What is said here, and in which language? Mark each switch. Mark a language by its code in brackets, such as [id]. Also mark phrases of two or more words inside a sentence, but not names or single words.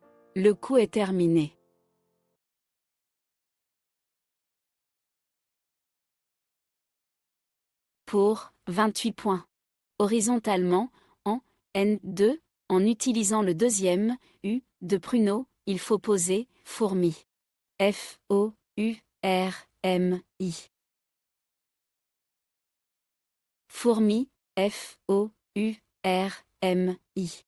[fr] Le coup est terminé. Pour 28 points. Horizontalement, en N2, en utilisant le deuxième U de pruneau, il faut poser fourmi. F-O-U-R-M-I. Fourmi, F-O-U-R-M-I.